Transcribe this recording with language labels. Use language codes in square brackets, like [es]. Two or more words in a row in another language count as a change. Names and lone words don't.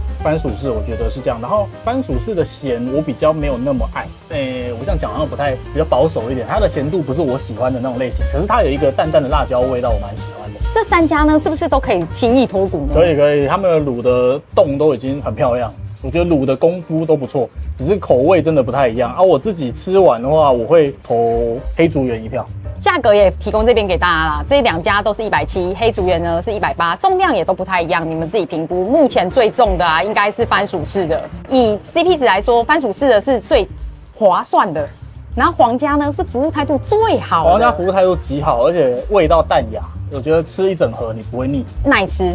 [zh] 番薯市我覺得是這樣，然後番薯市的鹹我比較沒有那麼愛，我這樣講好像不太比較保守一點，它的鹹度不是我喜歡的那種類型，可是它有一個淡淡的辣椒味道，我蠻喜歡的。這3家呢，是不是都可以輕易脫骨呢？可以，他們的滷的洞都已經很漂亮，我覺得滷的功夫都不錯，只是口味真的不太一樣啊。我自己吃完的話，我會投黑竹園一票。價格也提供這邊給大家啦，這2家都是170，黑竹園呢是180，重量也都不太一樣，你們自己評估。目前最重的啊，應該是番薯市的。以 CP 值來說，番薯市的是最划算的。然後皇家呢是服務態度最好的，皇家服務態度極好，而且味道淡雅，我覺得吃一整盒你不會膩，耐吃。